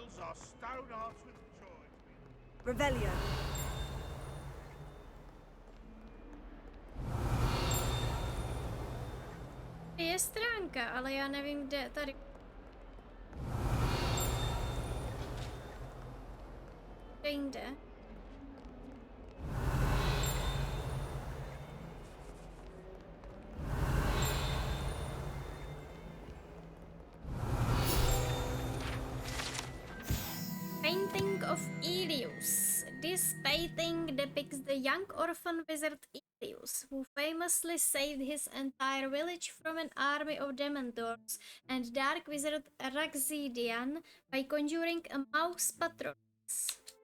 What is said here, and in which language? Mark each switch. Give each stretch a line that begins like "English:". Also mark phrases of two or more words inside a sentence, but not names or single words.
English: are stone hearts with joy. Revelio.
Czech: Je stránka, ale já nevím, kde tady. Kde jinde?
English: Painting of Elius. This painting depicts the young orphan wizard Elius, who famously saved his entire village from an army of Dementors and dark wizard Raxidian by conjuring a mouse patroness.